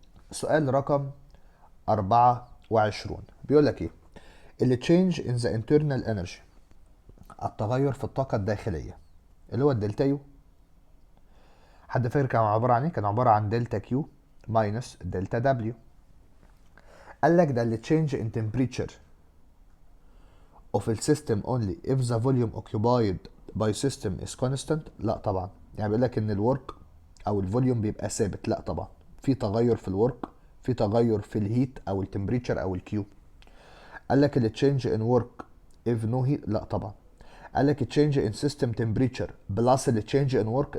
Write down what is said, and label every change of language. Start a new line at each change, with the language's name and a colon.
Arabic: سؤال رقم 24 بيقول لك ايه؟ اللي
English: change in the internal energy،
Arabic: التغير في الطاقة الداخلية، اللي هو الدلتا يو. حد فاكر كان عبارة عن ايه؟ كان عبارة عن دلتا كيو ماينس دلتا دبليو. قال لك ده اللي
English: change in temperature of the system only if the volume occupied by system is constant.
Arabic: لا طبعا، يعني بيقول لك ان الورك او الفوليوم بيبقى ثابت. لا طبعا، في تغير في الورك، في تغير في الهيت او التمبريتشر او الكيو. قال لك اللي
English: change in work if no heat.
Arabic: لا طبعا. قال لك
English: change in system temperature
Arabic: بلس اللي
English: change in work.